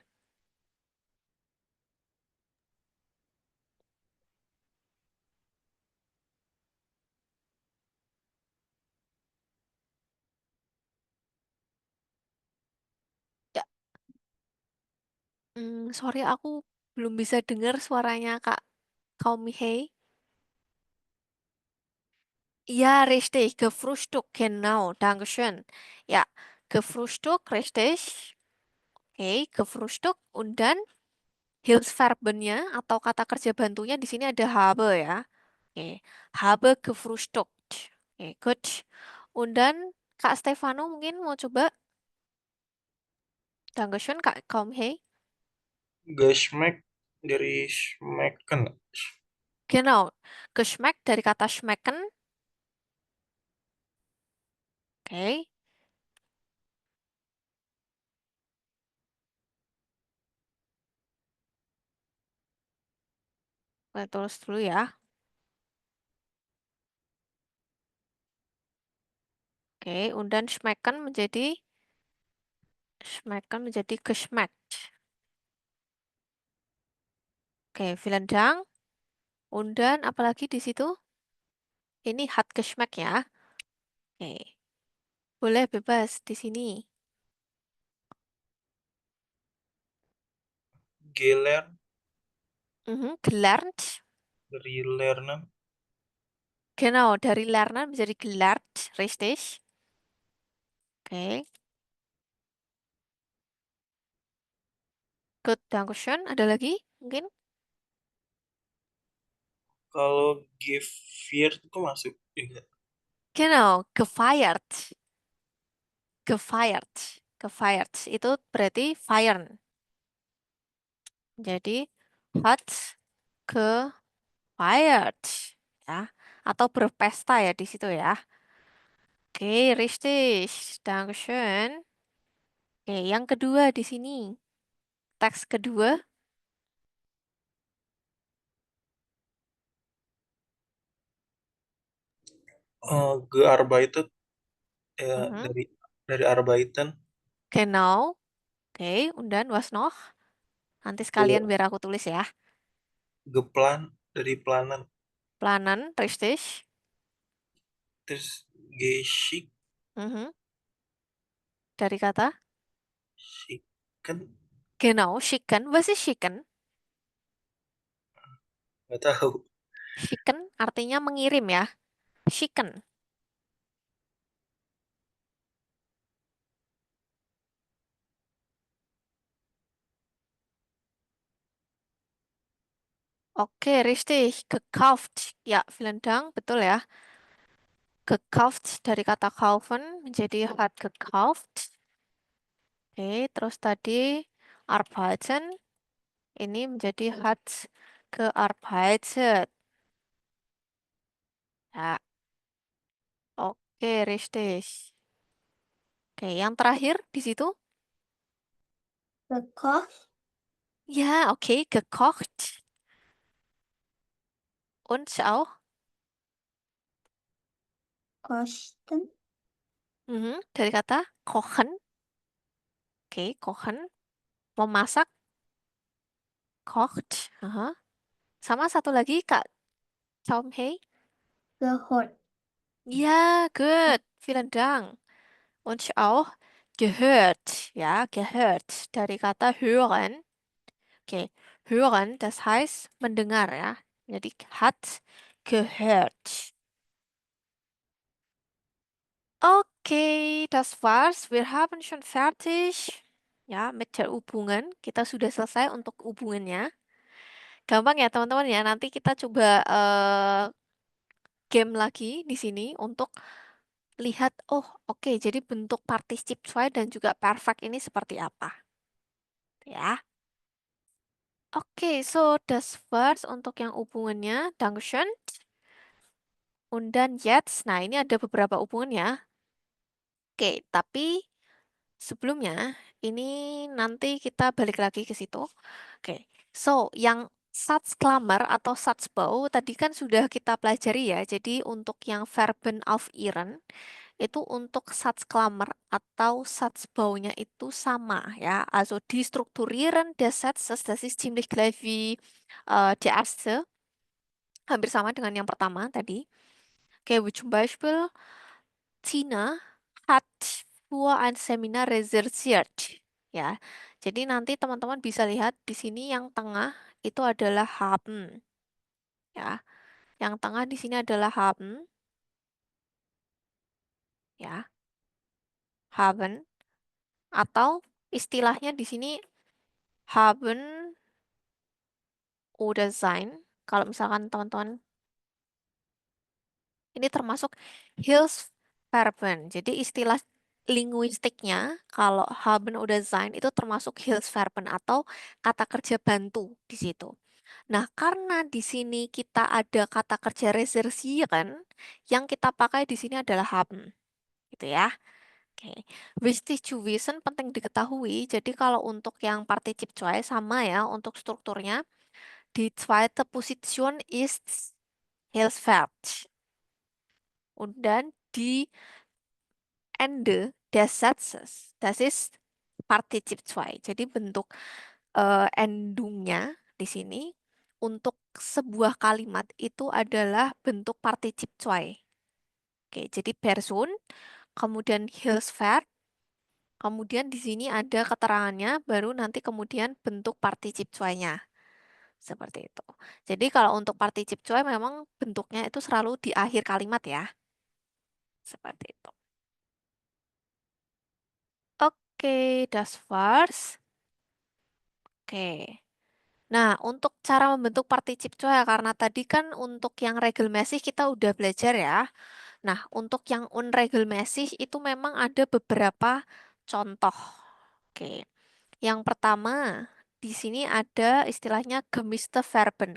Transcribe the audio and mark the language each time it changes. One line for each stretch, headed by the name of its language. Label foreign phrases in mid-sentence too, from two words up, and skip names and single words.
Indonesian: Ya, sorry aku belum bisa dengar suaranya Kak Kaumihei.
German: Ja, richtig, gefrühstückt, genau, Dankeschön. Ja, gefrühstückt, richtig.
Indonesian: Oke, gefrühstückt.
German: Und dann
Indonesian: Hilfsverbennya atau kata kerja bantunya di sini ada habe ya. Oke,
German: habe gefrühstückt. Oke, gut. Und dann
Indonesian: Kak Stefano mungkin mau coba.
German: Dankeschön, Kak Kaumhei.
Indonesian: Geschmack dari schmecken.
German: Genau, geschmeckt
Indonesian: dari kata schmecken. Oke, kita tulis dulu ya. Oke,
German: und dann schmecken
Indonesian: menjadi geschmeckt.
German: Oke, vielen Dank. Und dann
Indonesian: apalagi di situ? Ini
German: hat geschmeckt
Indonesian: ya. Oke, boleh bebas di sini.
German: Gelernt Gelernt.
Indonesian: dari lernen. Genau, dari lernen menjadi
German: gelernt, richtig. Oke, good, Dankeschön.
Indonesian: Ada lagi mungkin? Kalau gefeiert itu masuk juga.
German: Genau, gefeiert. Gefeiert. Gefeiert.
Indonesian: Itu berarti feiern. Jadi
German: hat gefeiert.
Indonesian: Ya. Atau berpesta ya di situ ya. Oke, richtig. Dankeschön. Oke, yang kedua di sini. Teks kedua.
German: Gearbeitet ya Mhm.
Indonesian: dari arbeiten.
German: Genau. Oke, und dann was noch?
Indonesian: Nanti sekalian Ge, biar aku tulis ya. geplan dari planen.
German: Planen, richtig.
Indonesian: Terus geschick Mhm. Dari kata?
German: schicken Genau, schicken. Was ist schicken?
Indonesian: nggak tahu. Schicken artinya mengirim ya.
German: Schicken. Oke, richtig. Gekauft. Ya, vielen Dank.
Indonesian: Betul ya. Gekauft dari kata kaufen menjadi
German: hat gekauft.
Indonesian: Oke, terus tadi arbeiten ini menjadi
German: hat gearbeitet. Ya, oke, richtig.
Indonesian: Oke, yang terakhir di situ?
German: Gekocht, Ja, okay, gekocht. Und auch? kosten,
Indonesian: Dari kata kochen. Oke, kochen. Memasak, kocht. Aha. Sama satu lagi, Kak Chomhei.
German: gehört, Ja, gut. Vielen Dank. Und auch gehört. Ja, gehört.
Indonesian: Dari kata hören. Oke,
German: hören, das heißt
Indonesian: mendengar ya.
German: Jadi hat gehört. Oke, das war's. Wir haben schon fertig. Ya, mit der Übungen.
Indonesian: Kita sudah selesai untuk hubungannya. Gampang ya teman-teman ya. Nanti kita coba game lagi di sini untuk lihat, oh oke, jadi bentuk
German: particip zwei
Indonesian: dan juga perfect ini seperti apa. Ya. Oke,
German: so das war's
Indonesian: untuk yang hubungannya.
German: Dankeschön. Und dann jetzt,
Indonesian: nah ini ada beberapa hubungan ya. Oke, tapi sebelumnya ini nanti kita balik lagi ke situ. Oke, so yang Satzklammer atau Satzbau tadi kan sudah kita pelajari ya. Jadi untuk yang
German: Verben Ihren
Indonesian: itu untuk Satzklammer atau Satzbaunya itu sama ya.
German: Also die Strukturieren des Satzes, das ist ziemlich gleich wie die erste.
Indonesian: Hampir sama dengan yang pertama tadi. Oke,
German: wie zum Beispiel Tina hat für ein Seminar reserviert.
Indonesian: Ya, jadi nanti teman-teman bisa lihat di sini yang tengah itu adalah haben. Ya, yang tengah di sini adalah haben. Ya, haben. Atau istilahnya di sini
German: haben oder sein.
Indonesian: Kalau misalkan teman-teman ini termasuk Hilfsverben. Jadi istilah linguistiknya kalau
German: haben oder sein
Indonesian: itu termasuk Hilfsverben atau kata kerja bantu di situ. Nah, karena di sini kita ada kata kerja reservieren, yang kita pakai di sini adalah haben. Gitu ya. Oke.
German: Wichtig zu wissen,
Indonesian: penting diketahui. Jadi kalau untuk yang Partizip 2 sama ya untuk strukturnya.
German: Die zweite Position ist Hilfsverb. Und dann die Ende des Satzes. Das ist Partizip 2.
Indonesian: Jadi bentuk endungnya di sini untuk sebuah kalimat itu adalah bentuk Partizip 2. Oke, jadi Person, kemudian Hilfsverb, kemudian di sini ada keterangannya, baru nanti kemudian bentuk Partizip 2-nya. Seperti itu. Jadi kalau untuk Partizip 2 memang bentuknya itu selalu di akhir kalimat ya. Seperti itu. Oke,
German: das war's.
Indonesian: Oke. Nah, untuk cara membentuk Partizip 2 karena tadi kan untuk yang regelmäßig kita udah belajar ya. Nah, untuk yang unregelmäßig itu memang ada beberapa contoh. Oke. Yang pertama, di sini ada istilahnya
German: gemischte Verben.